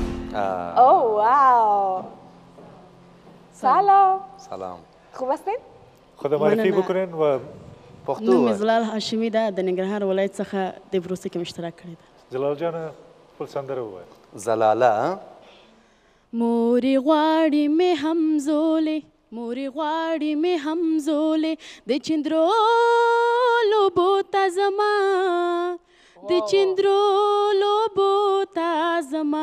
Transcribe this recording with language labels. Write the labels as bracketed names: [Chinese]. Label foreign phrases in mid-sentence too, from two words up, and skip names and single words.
[Persian] اوه واو. سلام. سلام. خوب هستین؟ خود معرفی بکنین و [Pashto] پښتو. نوم زلال هاشمی ده د ننګرهار ولایت څخه د بروسي کې مشترک کړی ده. جلال جان خپل سندره ووایه. زلاله. مورې غواړي مې همزولې، مورې غواړي مې همزولې، د چندرو لوبو ته زما، د چندرو لوبو ته زما.